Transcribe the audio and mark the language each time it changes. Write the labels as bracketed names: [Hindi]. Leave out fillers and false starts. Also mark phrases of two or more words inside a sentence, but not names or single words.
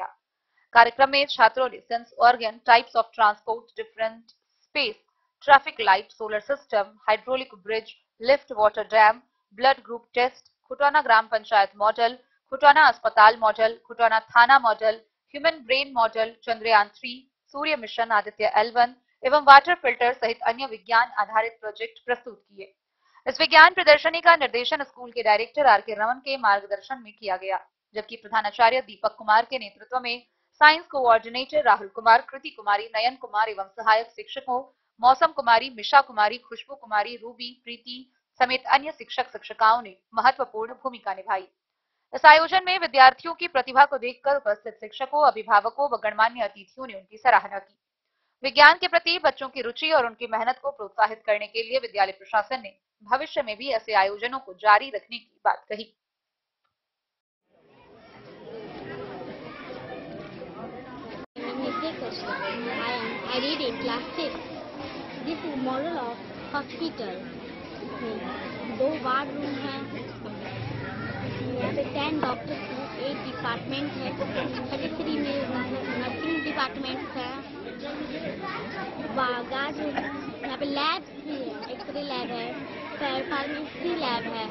[Hindi] कार्यक्रम में छात्रों ने [English] sense organ, types of transport, different space, traffic light, solar system, hydraulic bridge, lift water dam, blood group test, [Hindi] खुटौना ग्राम पंचायत मॉडल, खुटौना अस्पताल मॉडल, खुटौना थाना मॉडल, [English] human brain model, [Hindi] चंद्रयान 3, सूर्य मिशन आदित्य L1 एवं [English] water filter [Hindi] सहित अन्य विज्ञान आधारित प्रोजेक्ट प्रस्तुत किए। इस विज्ञान प्रदर्शनी का निर्देशन स्कूल के डायरेक्टर आर.के. रमन के मार्गदर्शन में किया गया, जबकि प्रधानाचार्य दीपक कुमार के नेतृत्व में [English] science coordinator [Hindi] राहुल कुमार, कृति कुमारी, नयन कुमार एवं सहायक शिक्षकों मौसम कुमारी, मिशा कुमारी, खुशबू कुमारी, रूबी, प्रीति समेत अन्य शिक्षक शिक्षिकाओं ने महत्वपूर्ण भूमिका निभाई। इस आयोजन में विद्यार्थियों की प्रतिभा को देखकर उपस्थित शिक्षकों, अभिभावकों व गणमान्य अतिथियों ने उनकी सराहना की। विज्ञान के प्रति बच्चों की रुचि और उनकी मेहनत को प्रोत्साहित करने के लिए विद्यालय प्रशासन ने भविष्य में भी ऐसे आयोजनों को जारी रखने की बात कही। [English] I read in class 6. This is model of hospital. [Hindi] 2 [English] ward room [Hindi] है, यहाँ पे 10 डॉक्टर्स हैं, 8 डिपार्टमेंट है, 33 में [English] nursing department [Hindi] है, यहाँ पे लैब भी है, [English] x-ray lab [Hindi] है, [English] pharmacy lab [Hindi] है।